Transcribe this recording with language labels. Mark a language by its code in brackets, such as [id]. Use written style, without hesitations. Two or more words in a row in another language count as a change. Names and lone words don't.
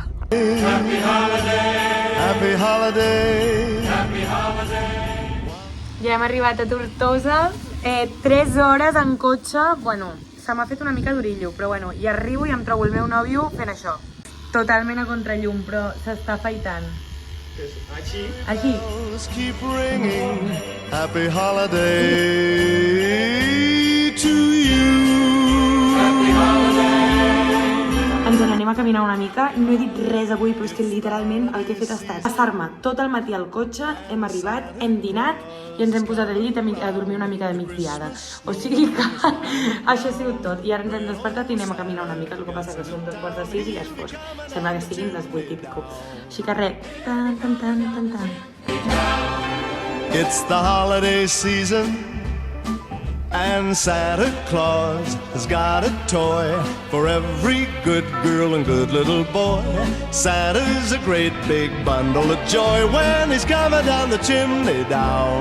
[en] Happy holiday. [ca] Ja hem arribat a Tortosa, 3 hores en cotxe, bueno, se m'ha fet una mica d'orillo, però bueno, i arribo i em trobo el meu nòvio fent això. Totalment a contrallum, però s'està afaitant. Així. [en] Keep ringing. Happy holiday to you. Happy holiday. [ca] Ens n'anem a caminar una mica, no he dit res avui, però és que literalment el que he fet ha estat passar-me tot el matí al cotxe, hem arribat, hem dinat i ens hem posat al llit a dormir una mica de migdiada. O sigui que això ha sigut tot. I ara ens hem despertat i anem a caminar una mica, el que passa que són 2:45 i ja és fosc. Sembla que siguin les 8 i pico. Així que res, tan, tan, tan, tan, tan. [en] It's the holiday season, and Santa Claus has got a toy for every good girl and good little boy. Santa's a great big bundle of joy when he's coming down the chimney down.